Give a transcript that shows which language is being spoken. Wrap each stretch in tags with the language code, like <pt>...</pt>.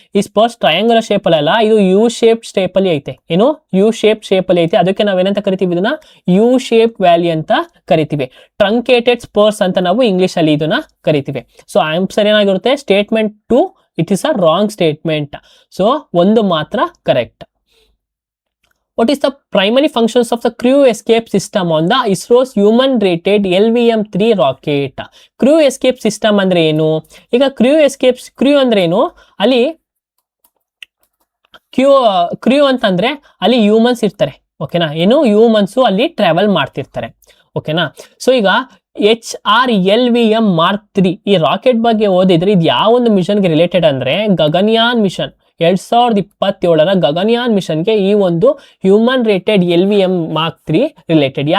<kn>ಈ Spurs triangular shape ಅಲ್ಲ, ಇದು ಯು ಶೇಪ್ ಶೇಪ್ ಅಲ್ಲಿ ಐತೆ. ಏನು, ಯು ಶೇಪ್ ಅಲ್ಲಿ ಐತೆ, ಅದಕ್ಕೆ ನಾವೇನಂತ ಕರಿತೀವಿ, ಇದನ್ನ ಯು ಶೇಪ್ ವ್ಯಾಲಿ ಅಂತ ಕರಿತೀವಿ. ಟ್ರಂಕೇಟೆಡ್ ಸ್ಪರ್ಸ್ ಅಂತ ನಾವು ಇಂಗ್ಲಿಷ್ ಅಲ್ಲಿ ಇದನ್ನ ಕರಿತೀವಿ. ಸೊ ಆನ್ಸರ್ ಏನಾಗಿರುತ್ತೆ, statement 2</kn> <en>It is a wrong statement.</en> <kn>So ಒಂದು ಮಾತ್ರ correct.</kn> <en>What is the primary functions of the crew escape system on the ISRO's human rated LVM-3 rocket?</en> <kn>Crew escape system ಅಂದ್ರೆ ಏನು, ಈಗ crew ಅಂದ್ರೆ ಏನು, ಅಲ್ಲಿ ಕ್ರೂ ಅಂತಂದ್ರೆ ಅಲ್ಲಿ ಹ್ಯೂಮನ್ಸ್ ಇರ್ತಾರೆ. ಓಕೆನಾ, ಏನು ಹ್ಯೂಮನ್ಸು ಅಲ್ಲಿ ಟ್ರಾವೆಲ್ ಮಾಡ್ತಿರ್ತಾರೆ. ಓಕೆನಾ, ಸೊ ಈಗ HRLVM Mark 3 ಈ ರಾಕೆಟ್ ಬಗ್ಗೆ ಓದಿದ್ರೆ ಇದು ಯಾವ ಒಂದು ಮಿಷನ್ಗೆ ರಿಲೇಟೆಡ್ ಅಂದ್ರೆ ಗಗನಯಾನ್ ಮಿಷನ್ 2027 ಗಗನಯಾನ್ ಮಿಷನ್ಗೆ ಈ ಒಂದು human rated LVM Mark 3 related.</kn>